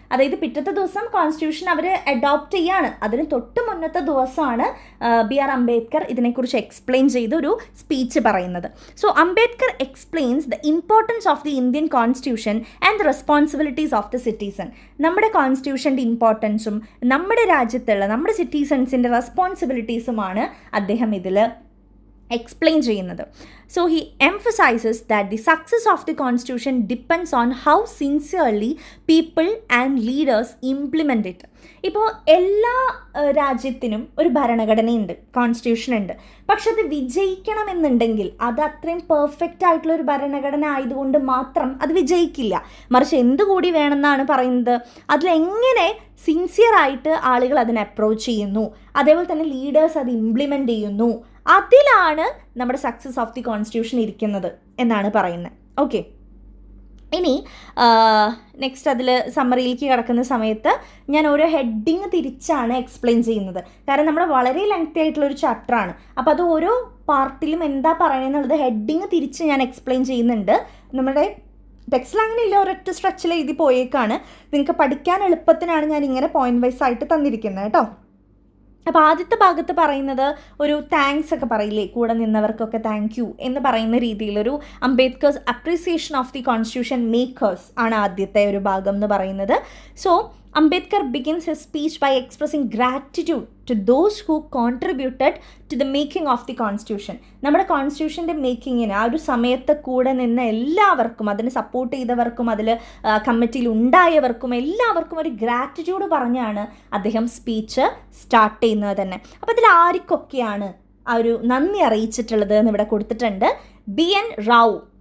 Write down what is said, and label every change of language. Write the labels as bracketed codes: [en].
[ml] അതായത് പിറ്റത്തെ ദിവസം കോൺസ്റ്റിറ്റ്യൂഷൻ അവർ അഡോപ്റ്റ് ചെയ്യാണ്, അതിന് തൊട്ട് മുന്നത്തെ ദിവസമാണ് ബി ആർ അംബേദ്കർ ഇതിനെക്കുറിച്ച് എക്സ്പ്ലെയിൻ ചെയ്ത് ഒരു സ്പീച്ച് പറയുന്നത്. [en] So Ambedkar explains the importance of the Indian constitution and the responsibilities of the citizen. [ml] നമ്മുടെ കോൺസ്റ്റിറ്റ്യൂഷൻ്റെ ഇമ്പോർട്ടൻസും നമ്മുടെ രാജ്യത്തുള്ള നമ്മുടെ സിറ്റിസൺസിൻ്റെ റെസ്പോൺസിബിലിറ്റീസുമാണ് അദ്ദേഹം ഇതിൽ explain ചെയ്യുന്നത്. [en] So he emphasizes that the success of the constitution depends on how sincerely people and leaders implement it. [ml] ഇപ്പോൾ എല്ലാ രാജ്യത്തിനും ഒരു ഭരണഘടനയുണ്ട്, കോൺസ്റ്റിറ്റ്യൂഷൻ ഉണ്ട്. പക്ഷെ അത് വിജയിക്കണമെന്നുണ്ടെങ്കിൽ അത് അത്രയും പെർഫെക്റ്റ് ആയിട്ടുള്ള ഒരു ഭരണഘടന ആയതുകൊണ്ട് മാത്രം അത് വിജയിക്കില്ല. മറിച്ച് എന്തുകൂടി വേണമെന്നാണ് പറയുന്നത്, അതിലെങ്ങനെ സിൻസിയറായിട്ട് ആളുകൾ അതിനെ അപ്രോച്ച് ചെയ്യുന്നു, അതേപോലെ തന്നെ ലീഡേഴ്സ് അത് ഇംപ്ലിമെൻ്റ് ചെയ്യുന്നു, അതിലാണ് നമ്മുടെ സക്സസ് ഓഫ് ദി കോൺസ്റ്റിറ്റ്യൂഷൻ ഇരിക്കുന്നത് എന്നാണ് പറയുന്നത്. ഓക്കെ, ഇനി നെക്സ്റ്റ് അതിൽ സമ്മറിയിലേക്ക് കിടക്കുന്ന സമയത്ത് ഞാൻ ഓരോ ഹെഡിങ് തിരിച്ചാണ് എക്സ്പ്ലെയിൻ ചെയ്യുന്നത്. കാരണം നമ്മുടെ വളരെ ലെങ്തി ആയിട്ടുള്ളൊരു ചാപ്റ്ററാണ്. അപ്പോൾ അത് ഓരോ പാർട്ടിലും എന്താ പറയുന്നത് ഹെഡിങ് തിരിച്ച് ഞാൻ എക്സ്പ്ലെയിൻ ചെയ്യുന്നുണ്ട്. നമ്മുടെ ടെക്സ്റ്റിൽ അങ്ങനെയില്ല, ഒരൊറ്റ സ്ട്രെച്ചിൽ എഴുതി പോയേക്കാണ്. നിങ്ങൾക്ക് പഠിക്കാൻ എളുപ്പത്തിനാണ് ഞാൻ ഇങ്ങനെ പോയിന്റ് വൈസ് ആയിട്ട് തന്നിരിക്കുന്നത് കേട്ടോ. അപ്പോൾ ആദ്യത്തെ ഭാഗത്ത് പറയുന്നത് ഒരു താങ്ക്സ് ഒക്കെ പറയില്ലേ, കൂടെ നിന്നവർക്കൊക്കെ താങ്ക് യു എന്ന് പറയുന്ന രീതിയിലൊരു അംബേദ്കേഴ്സ് appreciation of the constitution makers ആണ് ആദ്യത്തെ ഒരു ഭാഗം എന്ന് പറയുന്നത്. [en] So Ambedkar begins his speech by expressing gratitude to those who contributed to the making of the constitution. [ml] നമ്മുടെ കോൺസ്റ്റിറ്റ്യൂഷൻ്റെ മേക്കിങ്ങിന് ആ ഒരു സമയത്ത് കൂടെ നിന്ന് എല്ലാവർക്കും, അതിന് സപ്പോർട്ട് ചെയ്തവർക്കും അതിൽ കമ്മിറ്റിയിൽ ഉണ്ടായവർക്കും എല്ലാവർക്കും ഒരു ഗ്രാറ്റിറ്റ്യൂഡ് പറഞ്ഞാണ് അദ്ദേഹം സ്പീച്ച് സ്റ്റാർട്ട് ചെയ്യുന്നത് തന്നെ. അപ്പോൾ ഇതിൽ ആർക്കൊക്കെയാണ് ആ ഒരു നന്ദി അറിയിച്ചിട്ടുള്ളത് എന്ന് ഇവിടെ കൊടുത്തിട്ടുണ്ട്. B N Rao,